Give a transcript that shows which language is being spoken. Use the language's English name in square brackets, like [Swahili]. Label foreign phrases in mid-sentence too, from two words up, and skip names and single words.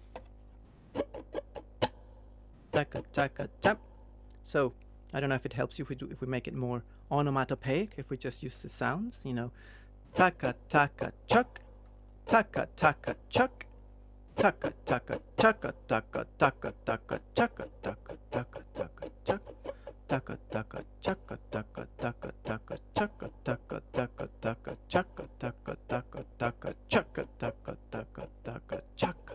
[English] Taka taka tap. So I don't know if it helps you if we make it more onomatopoeic, if we just use the sounds, you know, taka taka chuck, taka taka chuck, taka taka taka taka taka taka chaka taka taka taka chaka taka taka chaka taka taka taka chaka taka taka taka chaka taka taka taka chaka taka taka taka chaka